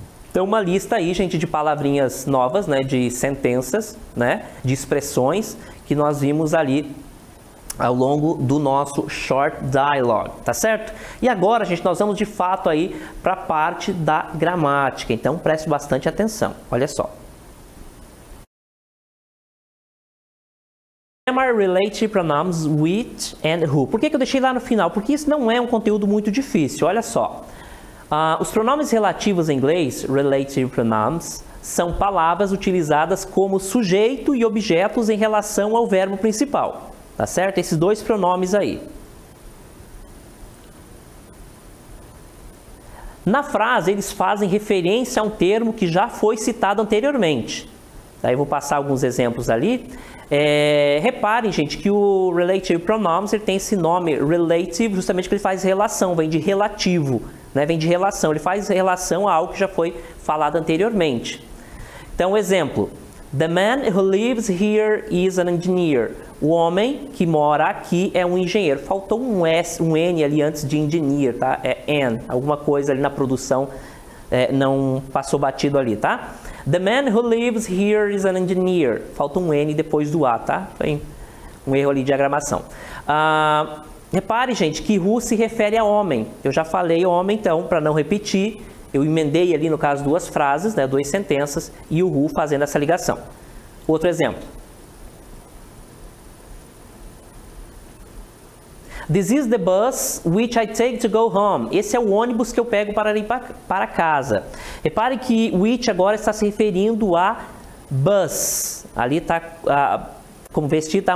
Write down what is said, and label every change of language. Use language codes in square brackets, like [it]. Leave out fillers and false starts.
[pt] Então, uma lista aí, gente, de palavrinhas novas, né? De sentenças, né? De expressões que nós vimos ali ao longo do nosso short dialogue, tá certo? E agora, gente, nós vamos de fato aí para a parte da gramática, então preste bastante atenção, olha só. [en] Grammar relative pronouns which and who. [pt] Por que eu deixei lá no final? Porque isso não é um conteúdo muito difícil, olha só. Os pronomes relativos em inglês, relative pronouns, são palavras utilizadas como sujeito e objetos em relação ao verbo principal. Tá certo? Esses dois pronomes aí. Na frase, eles fazem referência a um termo que já foi citado anteriormente. Daí eu vou passar alguns exemplos ali. Reparem, gente, que o relative pronouns ele tem esse nome relative justamente porque ele faz relação, vem de relativo, né? Vem de relação, ele faz relação a algo que já foi falado anteriormente. Então, exemplo. [en] The man who lives here is an engineer. [pt] O homem que mora aqui é um engenheiro. Faltou um N ali antes de engineer, tá? É N. Alguma coisa ali na produção não passou batido ali, tá? [en] The man who lives here is an engineer. [pt] Falta um N depois do A, tá? Foi um erro ali de diagramação. Repare, gente, que who se refere a homem. Eu já falei homem, então, para não repetir, eu emendei ali, no caso, duas frases, né, duas sentenças, e o who fazendo essa ligação. Outro exemplo. [en] This is the bus which I take to go home. [pt] Esse é o ônibus que eu pego para ir para casa. Repare que which agora está se referindo a bus. Ali está como vestir, tá?